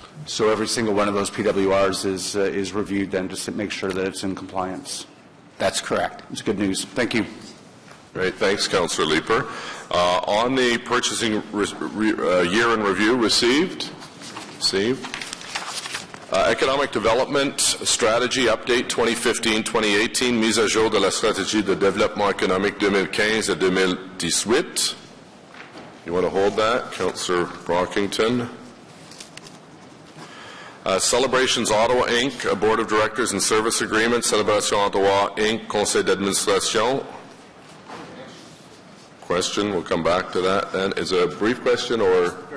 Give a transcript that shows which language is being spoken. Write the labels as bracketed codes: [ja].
[en] So every single one of those PWRs is reviewed then just to make sure that it's in compliance? That's correct. It's good news. Thank you. Great. Thanks, Councillor Leeper. On the purchasing year in review, received. Economic Development Strategy Update 2015-2018, [fr] mise à jour de la stratégie de développement économique 2015 à 2018. [en] You want to hold that, Councillor Brockington? Celebrations Ottawa Inc., Board of Directors and Service Agreement, [fr] Célébration Ottawa Inc., Conseil d'administration. [en] question. We'll come back to that then. Is it a brief question or?